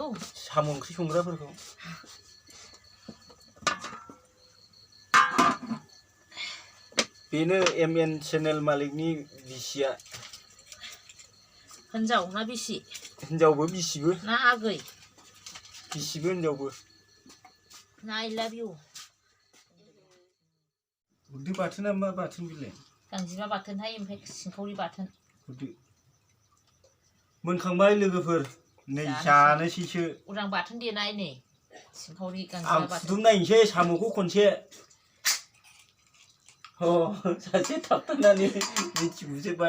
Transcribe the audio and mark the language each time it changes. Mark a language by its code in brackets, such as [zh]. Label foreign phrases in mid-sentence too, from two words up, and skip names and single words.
[brx] साम' ओंख्रि संग्राफोरखौ बेनो MN चेनेल मालिकनि बिसिया हिनजाव ना बिसि हिनजावबो बिसिबो ना आगै बिसिबो हिनजावबो ना [en] I love you [brx] उरदो बाथोना मा बाथोन बिलाय गांजेमा बाथोनहाय ओमफ्राय सिंखावरि बाथोन उरदो मोनखांबाय लोगोफोर नै जानोसैसो उरां बाथोन देनाय नै सिंखावरि आं गांजेमा बाथोन फुदुं नायनोसै साम'खौ खनसे सासे थाबथानानै मिथिबोजोबबाय